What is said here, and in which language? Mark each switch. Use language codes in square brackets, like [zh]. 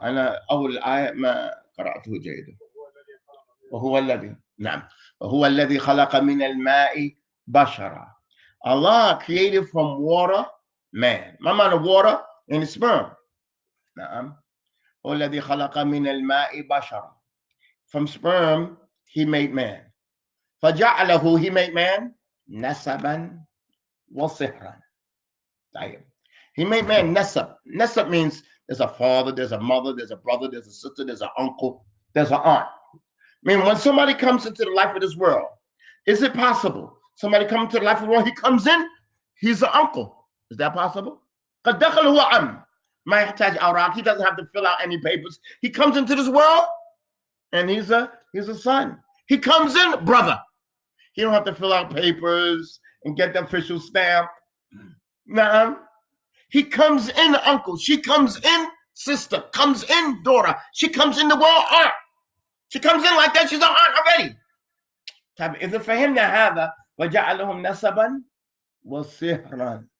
[ar] أنا أول آية ما قرأته جيدا. وهو الذي خلق من الماء بشرا. [en] Allah created from water man. [ar] ما معنى water? [en] And sperm. نعم. [ar] هو الذي خلق من الماء بشرا. [en] From sperm, he made man. [ar] فجعله, [en] he made man [ar] نسبا وصهرا. [en] He made man nasab. Nasab means there's a father, there's a mother, there's a brother, there's a sister, there's an uncle, there's an aunt. I mean, when somebody comes into the life of this world, is it possible? Somebody comes into the life of the world, he comes in, he's an uncle. Is that possible? [ar] قد دخل هو عم. ما يحتاج أوراق. [en] He doesn't have to fill out any papers. He comes into this world and he's a son. He comes in brother. He don't have to fill out papers and get the official stamp. Nah. He comes in uncle. She comes in sister. Comes in daughter. She comes in the world aunt. She comes in like that. She's an aunt already. [ar] إذا فهمنا هذا وجعلهم نسبا وصهرا.